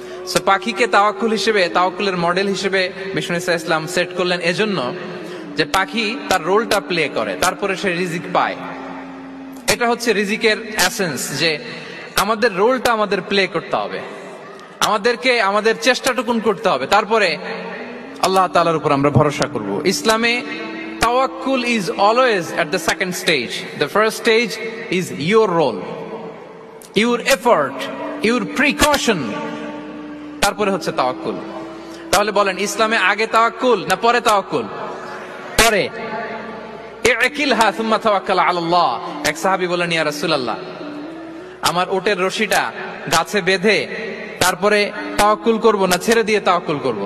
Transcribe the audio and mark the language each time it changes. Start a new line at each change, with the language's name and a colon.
Bangla: So পাখিকে তাওয়াক্কুল হিসেবে, তাওয়াক্কুলের মডেল হিসেবে বিষ্ণু ইসা ইসলাম সেট করলেন এজন্য যে পাখি তার রোলটা প্লে করে, তারপরে সে রিজিক পায়। এটা হচ্ছে রিজিকের এসেন্স, যে আমাদের রোলটা আমাদের প্লে করতে হবে, আমাদেরকে আমাদের চেষ্টাটুকুন করতে হবে, তারপরে আল্লাহ তাআলার উপর আমরা ভরসা করব।
English: ইসলামে tawakkul is always at the second stage. The first stage is your role, your effort, your precaution.
Bangla: তারপরে হচ্ছে তাওয়াক্কুল। তাহলে বলেন, ইসলামে আগে তাওয়াক্কুল না পরে তাওয়াক্কুল? পরে।
Arabic: ইকিলহা সুম্মা তাওয়াক্কাল আলাল্লাহ।
Bangla: এক সাহাবী বলেন, ইয়া রাসূলুল্লাহ, আমার ওটের রশিটা গাছে বেঁধে তারপরে তাওয়াক্কুল করব না ছেড়ে দিয়ে তাওয়াক্কুল করব?